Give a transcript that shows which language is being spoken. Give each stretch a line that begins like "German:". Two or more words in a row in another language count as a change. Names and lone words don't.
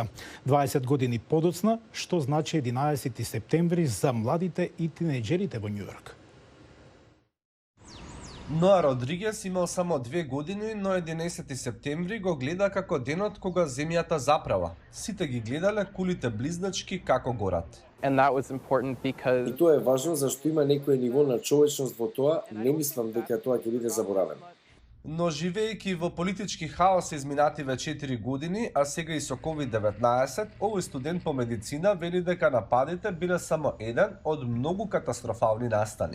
Macedonian: 20 години подоцна, што значи 11 септември за младите и тинеџерите во Њујорк. Ноа Родригес имал само 2 години, но 11 септември го гледа како денот кога земјата заправа. Сите ги гледале кулите близначки како горат.
English: And that was important because
Macedonian: И тоа е важно зашто има некој ниво на човечност во тоа, не мислам дека тоа ќе биде заборавено. Но живеејќи во политички хаос изминативе 4 години, а сега и со COVID-19, овој студент по медицина вели дека нападите биле само еден од многу катастрофални настани.